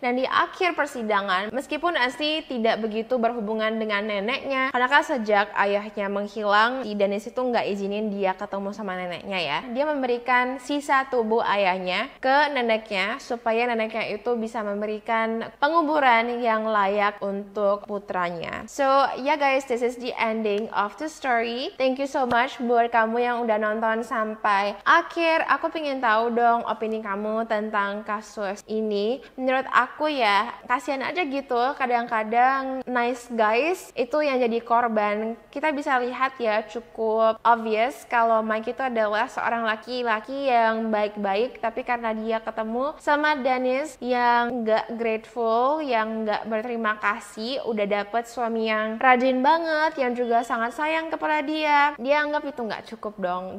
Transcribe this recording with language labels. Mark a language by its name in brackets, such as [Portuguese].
[Indonesian] Dan di akhir persidangan, meskipun Ansley tidak begitu berhubungan dengan neneknya, karena kan sejak ayahnya menghilang, si Dennis itu nggak izinin dia ketemu sama neneknya ya. Dia memberikan sisa tubuh ayahnya ke neneknya supaya neneknya itu bisa memberikan penguburan yang layak untuk putranya. [English] So yeah guys, this is the ending of the story. Thank you so much [Indonesian] buat kamu yang udah nonton sampai akhir. Aku pengen tahu dong opini kamu tentang kasus ini. Menurut aku ya, kasihan aja gitu. Kadang-kadang [English] nice guys [Indonesian] itu yang jadi korban. Kita bisa lihat ya, cukup obvious kalau Mike itu adalah seorang laki-laki yang baik-baik, tapi karena dia ketemu sama Dennis yang gak grateful, yang gak berterima kasih, udah dapet suami yang rajin banget, yang juga sangat sayang kepada dia, dia anggap itu gak cukup dong.